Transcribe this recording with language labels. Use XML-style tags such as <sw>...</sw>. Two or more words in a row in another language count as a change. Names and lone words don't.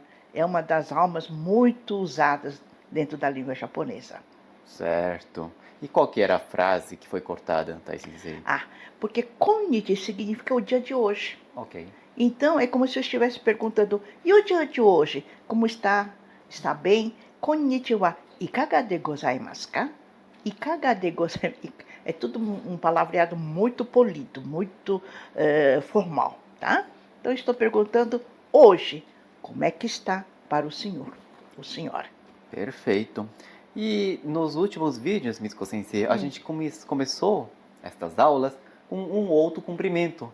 <pt>é uma das almas muito usadas dentro da língua japonesa. Certo. E qual que era a frase que foi cortada, Sensei? Porque konnichi significa o dia de hoje. Ok. Então, é como se eu estivesse perguntando, e o dia de hoje? Como está? Está bem?</pt> <ja>こんにちは、いかがでございますか？いかがでございます.</ja> <pt>É tudo um palavreado muito polido, muito formal, tá? Então, estou perguntando hoje, como é que está para o senhor, ou senhora? Perfeito. E nos últimos vídeos, Mitsuko Sensei, a gente começou estas aulas com um outro cumprimento.</pt>